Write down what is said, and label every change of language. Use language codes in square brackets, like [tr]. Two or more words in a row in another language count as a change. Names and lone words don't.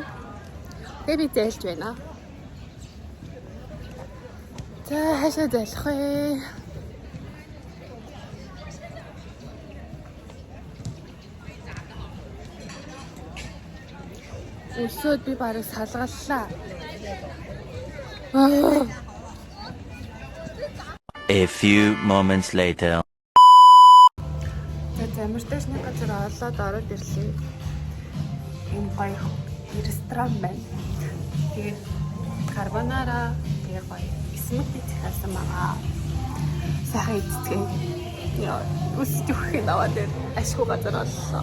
[mn] Тэгээ би зайлж байна. За хаашаа зайлах вэ? Өсөөд би барыг салгаллаа. [en] A few moments later. [mn] Замартай нэг газар олоод ороод ирлээ. Энэ гоё ресторан байна. Тэгээд карбонара, тэгээд гоё смути цахасан байгаа. Сайхан идцгээ. Яа, үсч өгөх юм аваад дээр ашгүй газар оллоо.